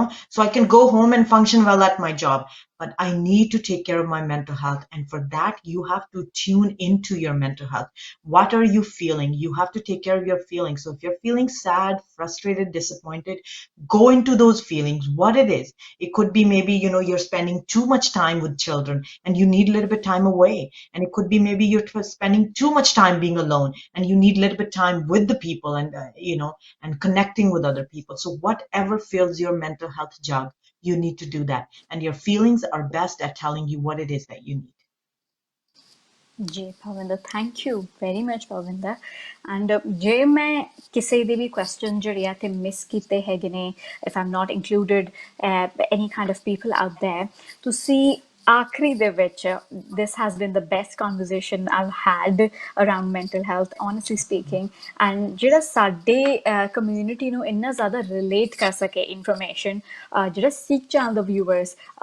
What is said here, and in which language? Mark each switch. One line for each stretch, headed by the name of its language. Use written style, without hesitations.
English: so I can go home and function well at my job but I need to take care of my mental health and for that you have to tune into your mental health what are you feeling you have to take care of your feelings so if you're feeling sad frustrated disappointed go into those feelings what it is it could be maybe you're spending too much time with children and you need a little bit time away and it could be maybe you're spending too much time being alone and you need a little bit time with the people and and connecting with other people. So whatever fills your mental health jug, you need to do that. And your feelings are best at telling you what it is that you need.
Punjabi: ਜੀ Bhavinder
English: thank you very much
Punjabi: Bhavinder and ਜੇ ਮੈਂ ਕਿਸੇ ਦੇ ਵੀ question ਜਿਹੜੇ ਆ ਤੇ miss ਕੀਤੇ ਹੈਗੇ ਨੇ
English: if I'm not included any kind of people out there
Punjabi: ਤੁਸੀਂ ਆਖਰੀ ਦੇ ਵਿੱਚ
English: this has been the best conversation I've had around mental health honestly speaking and
Punjabi: ਜਿਹੜਾ ਸਾਡੇ community ਨੂੰ ਇੰਨਾ ਜ਼ਿਆਦਾ relate ਕਰ ਸਕੇ information ਜਿਹੜਾ ਸਿੱਖ ਚੈਨਲ ਦੇ viewers